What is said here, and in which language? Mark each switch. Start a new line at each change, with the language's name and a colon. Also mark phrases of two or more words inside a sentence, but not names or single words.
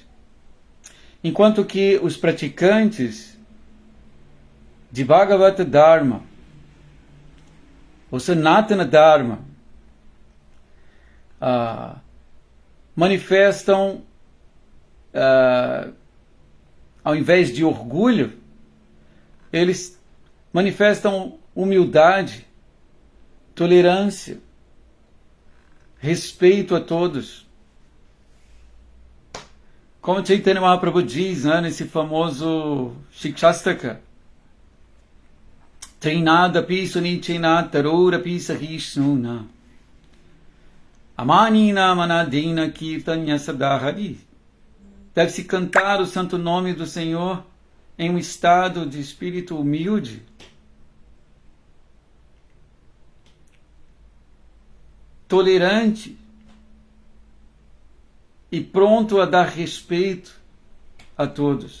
Portuguese: Enquanto que os praticantes de
Sanskrit: भागवत धर्म,
Portuguese: ou
Sanskrit: सनातन धर्म,
Portuguese: manifestam, ao invés de orgulho, eles manifestam humildade, tolerância, respeito a todos. Como Chaitanya Mahaprabhu diz, né, nesse famoso Shikshastaka:
Sanskrit: तृणादपि सुनीचेन तरोरपि सहिष्णुना अमानिना मानदेन कीर्तनीय सदा हरि.
Portuguese: Deve-se cantar o santo nome do Senhor em um estado de espírito humilde, tolerante e pronto a dar respeito a todos.